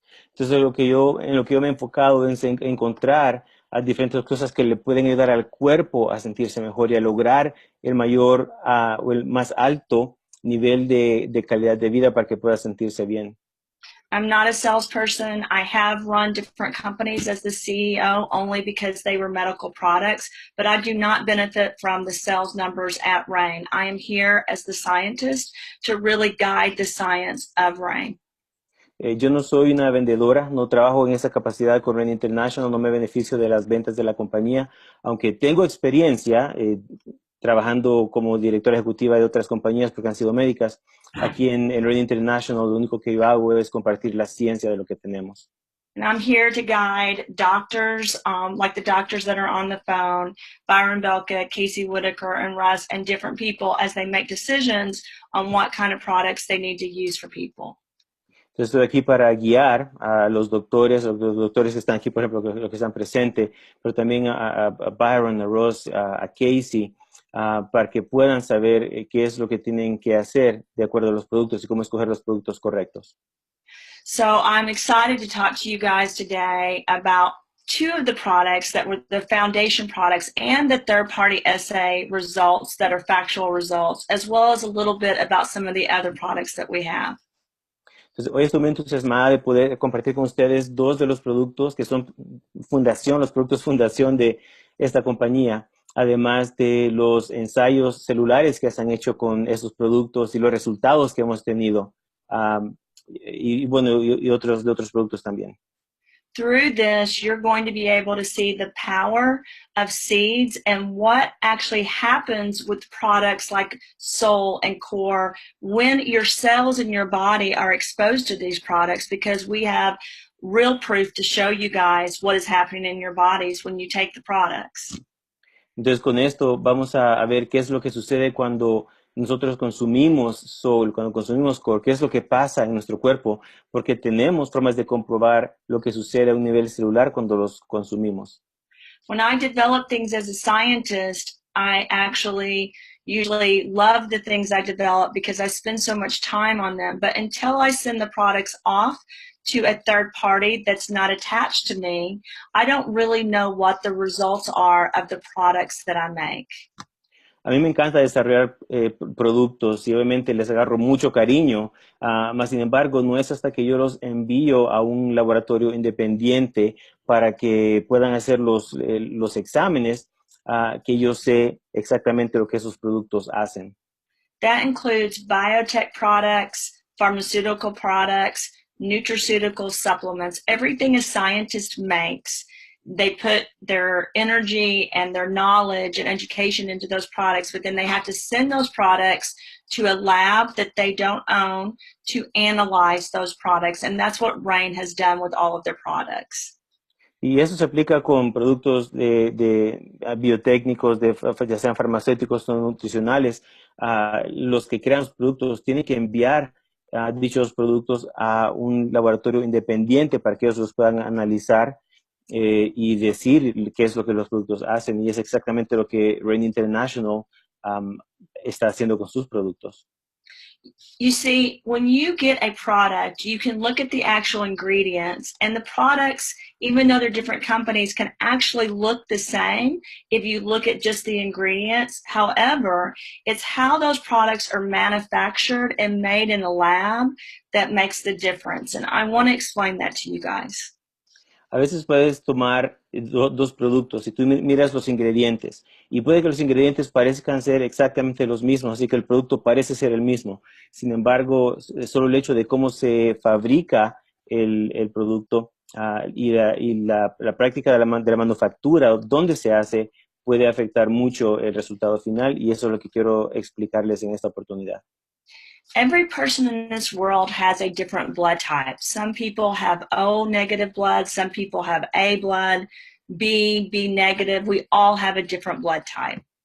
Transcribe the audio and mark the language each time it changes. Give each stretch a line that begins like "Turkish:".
Spanish: Entonces, en lo que yo me he enfocado es en encontrar a diferentes cosas que le pueden ayudar al cuerpo a sentirse mejor y a lograr el mayor o el más alto nivel de calidad de vida para que pueda sentirse bien.
English: I'm not a salesperson. I have run different companies as the CEO only because they were medical products, but I do not benefit from the sales numbers at Rain. I am here as the scientist to really guide the science of Rain.
Spanish: Yo no soy una vendedora, no trabajo en esa capacidad con Rain International, no me beneficio de las ventas de la compañía, aunque tengo experiencia trabajando como directora ejecutiva de otras compañías porque han sido médicas. Aquí en Rain International lo único que yo hago es compartir la ciencia de lo que tenemos.
English: And I'm here to guide doctors, like the doctors that are on the phone, Byron Belka, Casey Whitaker, and Russ, and different people as they make decisions on what kind of products they need to use for people.
Spanish: Entonces estoy aquí para guiar a los doctores que están aquí, por ejemplo, los que están presentes, pero también a Byron, a Ross, a Casey, para que puedan saber qué es lo que tienen que hacer de acuerdo a los productos y cómo escoger los productos correctos.
English: So I'm excited to talk to you guys today about 2 of the products that were the foundation products and the third-party assay results that are factual results, as well as a little bit about some of the other products that we have.
Spanish: Entonces, hoy estoy muy entusiasmada de poder compartir con ustedes 2 de los productos que son los productos fundación de esta compañía, además de los ensayos celulares que se han hecho con esos productos y los resultados que hemos tenido, y otros productos también.
English: Through this, you're going to be able to see the power of seeds and what actually happens with products like Soul and Core when your cells in your body are exposed to these products, because we have real proof to show you guys what is happening in your bodies when you take the products.
Spanish: Entonces, con esto vamos a ver qué es lo que sucede cuando nosotros consumimos sol, cuando consumimos core, ¿qué es lo que pasa en nuestro cuerpo? Porque tenemos formas de comprobar lo que sucede a un nivel celular cuando los consumimos.
English: When I develop things as a scientist, I actually usually love the things I develop because I spend so much time on them. But until I send the products off to a third party that's not attached to me, I don't really know what the results are of the products that I make.
Spanish: A mí me encanta desarrollar productos y obviamente les agarro mucho cariño, mas sin embargo no es hasta que yo los envío a un laboratorio independiente para que puedan hacer los exámenes que yo sé exactamente lo que esos productos hacen.
English: That includes biotech products, pharmaceutical products, nutraceutical supplements, everything a scientist makes. They put their energy and their knowledge and education into those products, but then they have to send those products to a lab that they don't own to analyze those products. And that's what Rain has done with all of their products.
Spanish: Y eso se aplica con productos de biotécnicos, ya sean farmacéuticos o nutricionales. Los que crean los productos tienen que enviar dichos productos a un laboratorio independiente para que ellos los puedan analizar y decir qué es lo que los productos hacen. Y es exactamente lo que Rain International está haciendo con sus productos.
English: You see, when you get a product, you can look at the actual ingredients, and the products, even though they're different companies, can actually look the same if you look at just the ingredients. However, it's how those products are manufactured and made in a lab that makes the difference. And I want to explain that to you guys.
Spanish: A veces puedes tomar dos productos y tú miras los ingredientes y puede que los ingredientes parezcan ser exactamente los mismos, así que el producto parece ser el mismo. Sin embargo, solo el hecho de cómo se fabrica el producto y la práctica de la manufactura, dónde se hace, puede afectar mucho el resultado final y eso es lo que quiero explicarles en esta oportunidad.
English: Every person in this world has a different blood type. Some people have O negative blood, some people have A blood, B negative. We all have a different blood type.